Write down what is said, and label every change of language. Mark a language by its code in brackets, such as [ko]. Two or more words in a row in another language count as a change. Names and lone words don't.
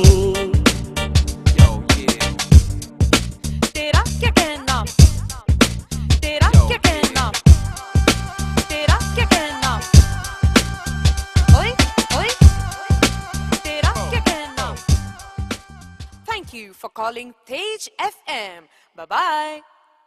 [hi] तेरा क्या कहना तेरा क्या कहना तेरा क्या कहना ओए ओए तेरा क्या कहना [en] Thank you for calling Tej FM. Bye bye.